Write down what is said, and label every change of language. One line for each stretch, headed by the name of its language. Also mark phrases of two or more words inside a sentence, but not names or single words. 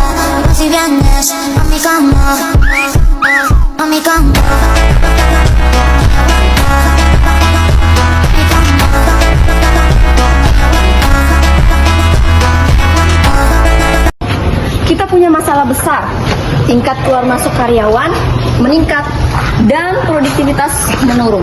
Spanish: Si vienes a mi cama, a mi cama.
Indonesian: Kita punya masalah besar, tingkat keluar masuk karyawan meningkat dan produktivitas menurun.